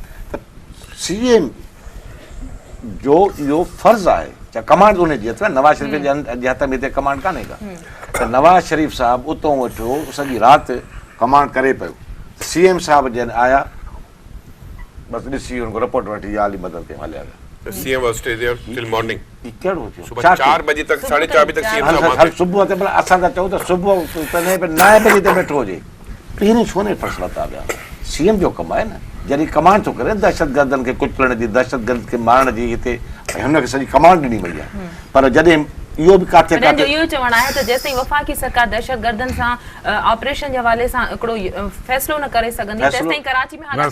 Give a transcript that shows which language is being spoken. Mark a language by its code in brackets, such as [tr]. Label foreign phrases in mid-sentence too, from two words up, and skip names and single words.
[sd] त CM जो इहो फर्ज़ आहे, चाहे कमांड उन जी अथव, नवाज़ शरीफ़ जे हथ में हिते कमांड कान्हे का, त नवाज़ शरीफ़ साहब उतां वेठो सॼी राति कमांड करे पियो। CM साहब जन आया, बसि ॾिसी हुनखां रिपोर्ट वठी या अली मदद कयूं, हलिया विया। [en] CM was stay there till morning. [sd] कहिड़ो थियो? [hi] सुबह 4 बजे तक, 4:30 बजे तक CM साहब [sd] हल सुबुह ते असां था चऊं त सुबुह 9 बजे ते वेठो हुजे, पहिरीं छो न फ़ैसिला था विया? CM जो कमु आहे न, जॾहिं कमांड थो करे दहशतगर्दनि खे कुचलण जी, दहशतगर्द खे मारण जी, हिते हुनखे सॼी कमांड ॾिनी वई आहे। पर जॾहिं इहो बि काथे जो इहो चवणु आहे त जेसिताईं वफ़ाक़ी सरकार दहशतगर्दनि सां ऑपरेशन जे हवाले सां हिकिड़ो फ़ैसिलो न करे सघंदी, तेसिताईं कराची में हालात